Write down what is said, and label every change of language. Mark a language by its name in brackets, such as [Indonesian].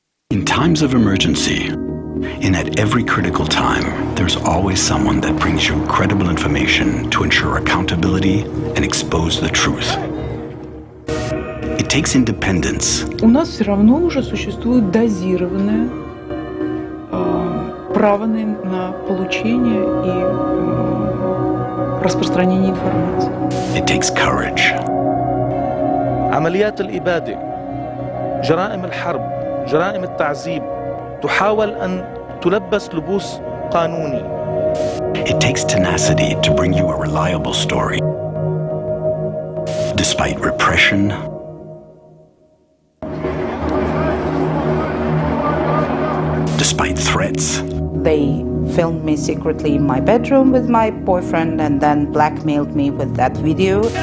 [English] In times of emergency, and at every critical time, there's always someone that brings you credible information to ensure accountability and expose the truth. It takes independence. [Russian] У нас все равно уже существует дозированное право на получение и распространение информации. [English] It takes courage. [Arabic] عمليات الإبادة، جرائم الحرب، جرائم التعذيب تحاول أن تلبس لبوس قانوني. [English] It takes tenacity to bring you a reliable story. Despite repression, despite threats. They filmed me secretly in my bedroom with my boyfriend and then blackmailed me with that video.